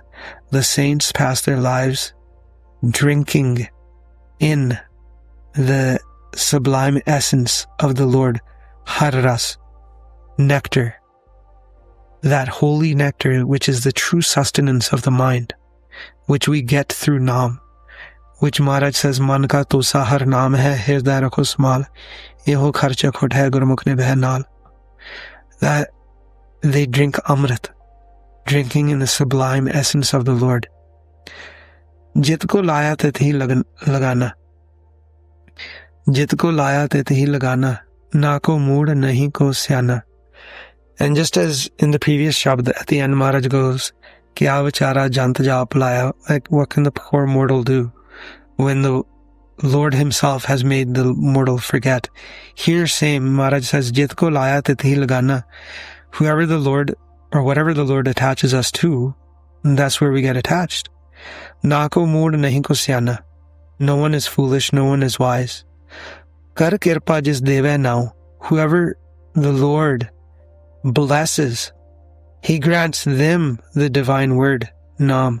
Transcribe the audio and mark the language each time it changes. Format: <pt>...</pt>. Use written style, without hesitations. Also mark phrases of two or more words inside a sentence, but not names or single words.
<en>The saints pass their lives drinking in the sublime essence of the Lord,</en> <pa>ਹਰਿ ਰਸ,</pa> <en>nectar. That holy nectar which is the true sustenance of the mind, which we get through Naam, which Maharaj says,</en> <pa>ਮਨ ਕਾ ਤੋਸਾ ਹਰਿ ਨਾਮੁ ਹੈ, ਹਿਰਦੈ ਰਖਹੁ ਸਮ੍ਹਾਲਿ, ਏਹੁ ਖਰਚੁ ਖੁਟ ਹੈ, ਗੁਰਮੁਖਿ ਨੇ ਬਹ ਨਾਲਿ.</pa> <en>That they drink amrit, drinking in the sublime essence of the Lord.</en> <pa>ਜਿਤੁ ਕੋ ਲਾਇਆ ਤਿਤ ਹੀ ਲਾਗਾ. ਜਿਤੁ ਕੋ ਲਾਇਆ ਤਿਤ ਹੀ ਲਾਗਾ. ਨਾ ਕੋ ਮੂੜੁ ਨਹੀ ਕੋ ਸਿਆਣਾ.</pa> <en>And just as in the previous shabd, at the end Maharaj goes,</en> <pa>ਕਿਆ ਵਿਚਾਰਾ ਜੰਤ ਜਾਪ ਲਾਇਆ.</pa> <en>Like, what can the poor mortal do when the Lord himself has made the mortal forget? Here same, Maharaj says,</en> <pa>ਜਿਤੁ ਕੋ ਲਾਇਆ ਤਿਤ ਹੀ ਲਾਗਾ.</pa> <en>Whoever the Lord, or whatever the Lord attaches us to, that's where we get attached.</en> <pa>ਨਾ ਕੋ ਮੂੜੁ ਨਹੀ ਕੋ ਸਿਆਣਾ.</pa> <en>No one is foolish, no one is wise.</en> <pa>ਕਰਿ ਕਿਰਪਾ ਜਿਸੁ ਦੇਵੈ ਨਾਉ.</pa> <en>Whoever the Lord blesses, He grants them the divine word, Naam.</en>